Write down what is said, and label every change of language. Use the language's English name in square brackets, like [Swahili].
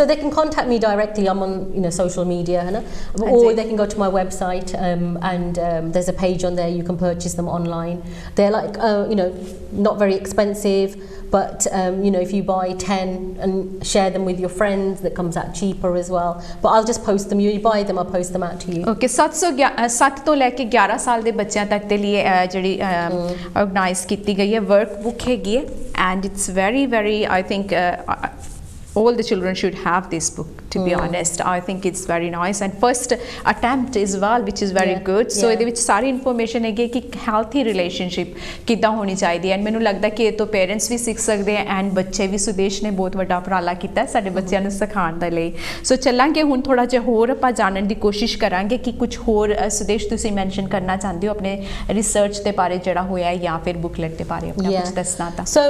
[English] So they can contact me directly. I'm on, you know, social media, or they can go to my website, and there's a page on there. You can purchase them online. They're like you know, not very expensive, but you know, if you buy 10 and share them with your friends, that comes out cheaper as well. But I'll just post them. You buy them, I'll post them out to you. [Punjabi] Okay, 7 ਤੋਂ ਲੈ ਕੇ 11 ਸਾਲ ਦੇ ਬੱਚਿਆਂ ਤੱਕ ਦੇ ਲਈ ਜਿਹੜੀ organise ਕੀਤੀ ਗਈ ਹੈ ਵਰਕ ਬੁੱਕ ਹੈਗੀ ਹੈ, [English] and it's very, very, I think all the children should have this book, to be honest. I think it's very nice, and first attempt as well, which is very good. [Punjabi] So ਇਹਦੇ ਵਿੱਚ ਸਾਰੀ information ਹੈਗੀ ਕਿ healthy relationship ਕਿੱਦਾਂ ਹੋਣੀ ਚਾਹੀਦੀ ਹੈ, and ਮੈਨੂੰ ਲੱਗਦਾ ਕਿ ਇਹ ਤੋਂ ਪੇਰੈਂਟਸ ਵੀ ਸਿੱਖ ਸਕਦੇ ਆ, ਐਂਡ ਬੱਚੇ ਵੀ। ਸੁਦੇਸ਼ ਨੇ ਬਹੁਤ ਵੱਡਾ ਉਪਰਾਲਾ ਕੀਤਾ ਸਾਡੇ ਬੱਚਿਆਂ ਨੂੰ ਸਿਖਾਉਣ ਦੇ ਲਈ। ਸੋ ਚੱਲਾਂਗੇ ਹੁਣ ਥੋੜਾ ਜਿਹਾ ਹੋਰ ਆਪਾਂ ਜਾਣਨ ਦੀ ਕੋਸ਼ਿਸ਼ ਕਰਾਂਗੇ ਕਿ ਕੁਝ ਹੋਰ ਸੁਦੇਸ਼ ਤੁਸੀਂ ਮੈਂਸ਼ਨ ਕਰਨਾ ਚਾਹੁੰਦੇ ਹੋ ਆਪਣੇ ਰਿਸਰਚ ਦੇ ਬਾਰੇ ਜਿਹੜਾ ਹੋਇਆ, ਜਾਂ ਫਿਰ ਬੁਕਲੈਟ ਦੇ ਬਾਰੇ ਆਪਣਾ ਕੁਝ ਦੱਸਣਾ ਤਾਂ।